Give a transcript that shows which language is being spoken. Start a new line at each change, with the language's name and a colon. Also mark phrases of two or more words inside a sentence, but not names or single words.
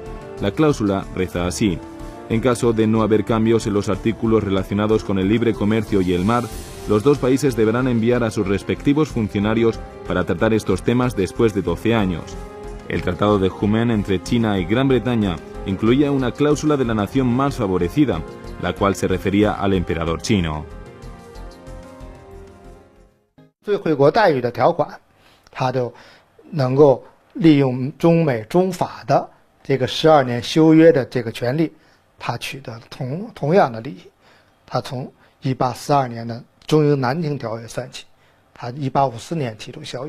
Spanish: La cláusula reza así: en caso de no haber cambios en los artículos relacionados con el libre comercio y el mar, los 2 países deberán enviar a sus respectivos funcionarios para tratar estos temas después de 12 años. El Tratado de Humen entre China y Gran Bretaña incluía una cláusula de la nación más favorecida, la cual se refería al emperador chino.
Chinese: 最惠国待遇的条款，它就能够利用中美中法的这个12年修约的这个权利，它取得同样的利益。它从1842年的中英南京条约算起，它1854年提出条约。